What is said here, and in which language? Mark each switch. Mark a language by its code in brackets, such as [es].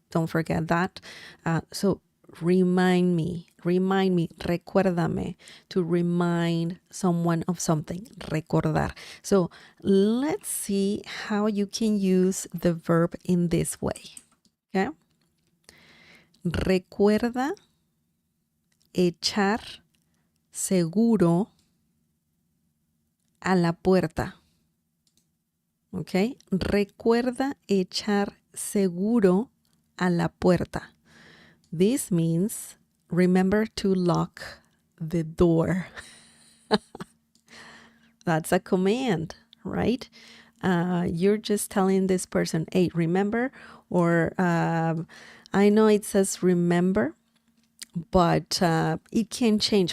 [en] Don't forget that. So remind me, recuérdame, to remind someone of something, recordar. So let's see how you can use the verb in this way. Okay? [es] Recuerda echar seguro a la puerta. ¿Ok? Recuerda echar seguro a la puerta. [en] This means remember to lock the door. That's a command, right? You're just telling this person, hey, remember, or I know it says remember, but it can change.